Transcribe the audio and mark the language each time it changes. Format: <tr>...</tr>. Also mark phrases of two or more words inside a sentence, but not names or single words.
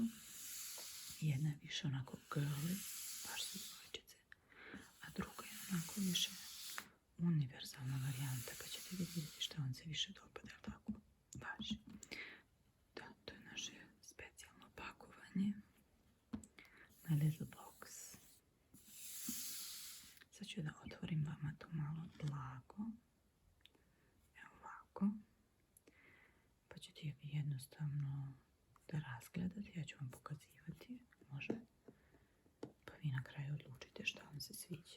<sr>Jedna je više onako girly, baš su djevojčice, a druga je onako više univerzalna varijanta, pa ćete vidjeti što vam se više dopada, tako? Važi. Da, to je naše specijalno pakovanje.</sr> <en>My little box.</en> <sr>Sad ću da otvorim vama to malo blago. Evo ovako. Pa ćete vi jednostavno da razgledate. Ja ću vam pokazivati. Može. Pa vi na kraju odlučite šta vam se sviđa.</sr>